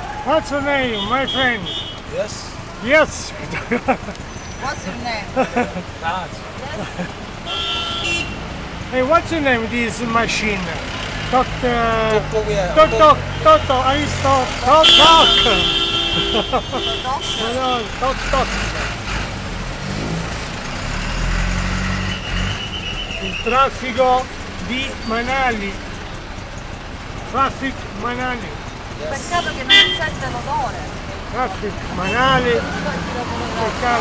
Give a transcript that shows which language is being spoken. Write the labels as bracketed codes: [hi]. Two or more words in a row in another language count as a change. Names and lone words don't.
[en] What's your name, my friend? Yes. Yes. What's your name? Raj. Hey, what's your name? This machine? Toc, yeah. toc, toc, toc, toc. I stop. Toc, toc. No, toc, toc. [it] Il traffico di Manali. [en] Traffic Manali. [it] Peccato che non si sente l'odore. [en] Traffic Manali. Peccato.